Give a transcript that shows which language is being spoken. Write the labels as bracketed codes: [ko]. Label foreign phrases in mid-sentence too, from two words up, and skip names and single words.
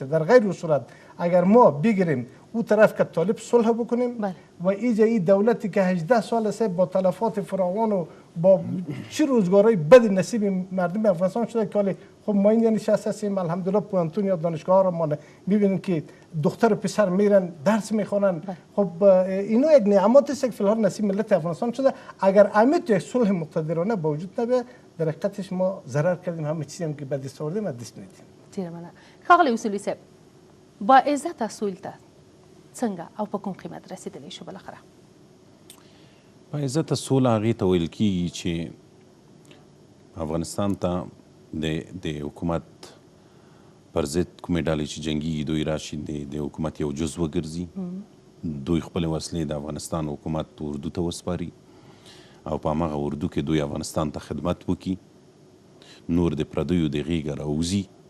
[fa] در غیر صورت اگر ما بگیریم او طرف که طالب صلح بکنیم و اینجا این دولتی که 18 سال است با تلفات فراوان و با چه روزگارهای بد نصیب مردم افغانستان شده که خب ما اینجا نشسته هستیم الحمدلله پوانتون یا دانشگاه ها ما میبینیم که دختر و پسر میرن درس میخونن. خب اینو یک نعمت است که فی الحال نصیب ملت افغانستان شده. اگر امید یک صلح مقتدرانه با وجود نبه در حقیقتش ما ضرر کردیم، همه چیزی هم که به دست آوردیم از دست ندیم. [ps] ډیره مننه. ښاغلی اصولي صاحب با عزت اصول ته څنګه او په کوم قیمت رسیدلی شو بالاخره؟ با عزت اصول هغې ته ویل کېږي چې افغانستان ته د حکومت پر ضد کومې ډلې چې جنګېږي دوی راشي د حکومت یو جز وګرځي، دوی خپلې وسلې د افغانستان حکومت اردو ته وسپاري او په همغه اردو کې دوی افغانستان ته خدمت وکړي، نور د پردیو د غېږه راوځي،